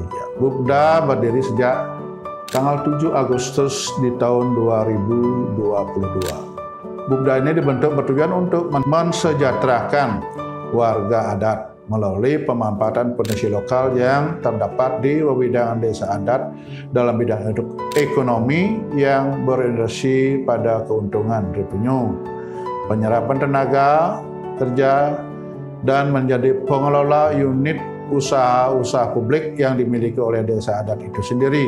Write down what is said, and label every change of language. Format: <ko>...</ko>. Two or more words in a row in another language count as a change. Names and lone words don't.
<id>Bubda berdiri sejak tanggal 7 Agustus di tahun 2022. Bubda ini dibentuk bertujuan untuk mensejahterakan warga adat melalui pemanfaatan potensi lokal yang terdapat di wewidangan desa adat dalam bidang ekonomi yang berorientasi pada keuntungan revenue, penyerapan tenaga kerja, dan menjadi pengelola unit usaha-usaha publik yang dimiliki oleh desa adat itu sendiri.</id>